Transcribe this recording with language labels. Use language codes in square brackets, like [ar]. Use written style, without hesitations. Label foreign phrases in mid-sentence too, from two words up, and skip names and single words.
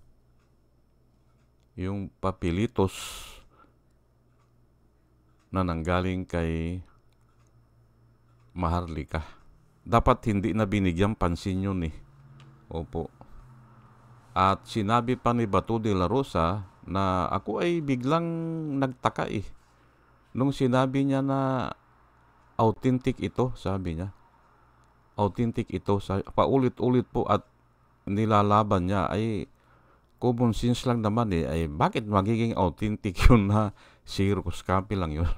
[tl] Yung papilitos na nanggaling kay Maharlika. Dapat hindi na binigyan pansin yun eh. Opo. At sinabi pa ni Bato de la Rosa na ako ay biglang nagtaka eh. Nung sinabi niya na authentic ito, sabi niya. Authentic ito. Paulit-ulit po at nilalaban niya ay [en] common sense [tl] lang naman eh. Ay bakit magiging authentic yun na [en] circus copy [tl] lang yun?